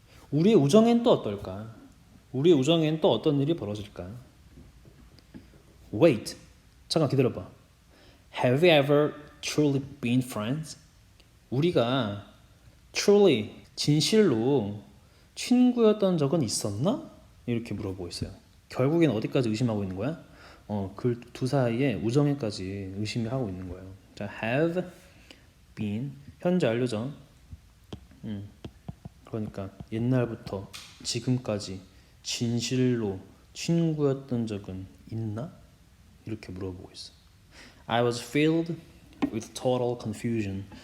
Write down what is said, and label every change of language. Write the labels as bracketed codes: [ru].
[ko] 우리의 우정엔 또 어떨까? 우리의 우정엔 또 어떤 일이 벌어질까? [en] Wait, [ko] 잠깐 기다려봐. [en] Have we ever truly been friends? [ko] 우리가 truly, 진실로 친구였던 적은 있었나? 이렇게 물어보고 있어요. 결국엔 어디까지 의심하고 있는 거야? 그 두 사이에 우정에까지 의심을 하고 있는 거예요. 자, have been 현재 완료죠. 그러니까 옛날부터 지금까지 진실로 친구였던 적은 있나? 이렇게 물어보고 있어. [en] I was filled with total confusion.